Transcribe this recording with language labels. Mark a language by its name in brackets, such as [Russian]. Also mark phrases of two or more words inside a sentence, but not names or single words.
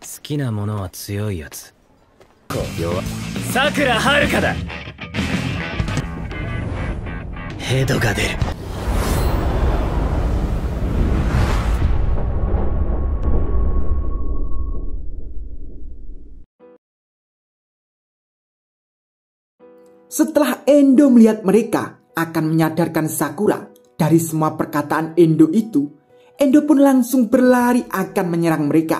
[Japanese] きなものは強いやつ。弱。さくらはるかだ。ヘドが出る。 [Indonesian] Setelah Endo melihat mereka akan menyadarkan Sakura dari semua perkataan Endo itu, Endo pun langsung berlari akan menyerang mereka.